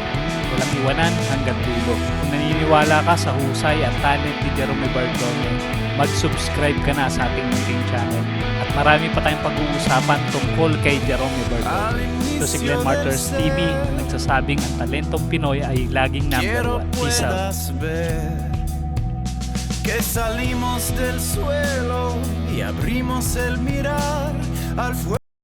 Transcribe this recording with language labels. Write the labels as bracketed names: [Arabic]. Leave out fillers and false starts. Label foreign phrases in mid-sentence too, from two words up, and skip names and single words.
[Filipino] Walang iwanan hanggang dulo. Kung naniniwala ka sa husay at talent ni Jerome Bardome, mag-subscribe ka na sa ating munting channel. At marami pa tayong pag-uusapan tungkol kay Jerome Bardome. Ito si Glenn Martyrs TV na nagsasabing ang talentong Pinoy ay laging number 1. [English] Peace out. [Spanish] Que salimos del suelo y abrimos el mirar al fuego.